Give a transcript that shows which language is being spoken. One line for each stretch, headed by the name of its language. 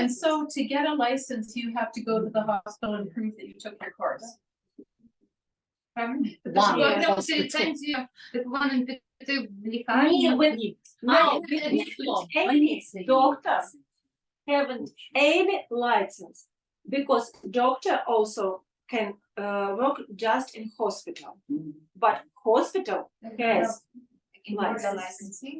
English: And so to get a license, you have to go to the hospital and prove that you took your course.
Ukrainian: Правильно?
English: Wow.
Ukrainian: Тобто, щоб отримати ліцензію, ти повинен піти в лікарню.
English: No, any doctor haven't any license because doctor also can work just in hospital, but hospital has license.